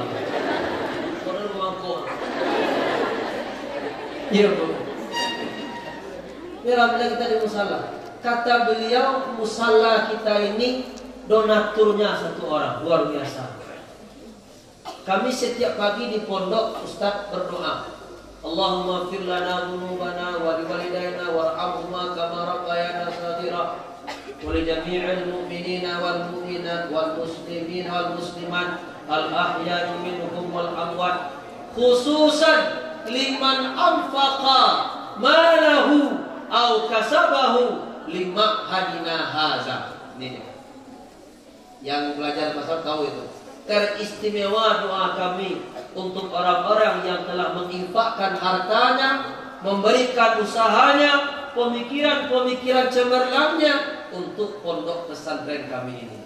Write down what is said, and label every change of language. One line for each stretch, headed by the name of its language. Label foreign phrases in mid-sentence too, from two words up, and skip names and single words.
Javanese: Kono mengkono.
Indonesian: Iya bu. Bila kita di musala, kata beliau musala kita ini donaturnya satu orang, luar biasa. Kami setiap pagi di pondok Ustaz berdoa,
Arabic: اللهم اغفر لنا ذنوبنا ولوالدينا وارحمهما كما ربيانا صغيرا ولجميع المؤمنين والمؤمنات والمسلمين والمسلمات الأحياء منهم والأموات خصوصا لمن أنفق ماله أو كسبه لما هدينا هذا.
Indonesian: Ini yang belajar bahasa tahu itu. Teristimewa doa kami untuk orang-orang yang telah menginfakkan hartanya, memberikan usahanya, pemikiran-pemikiran cemerlangnya untuk pondok pesantren kami ini.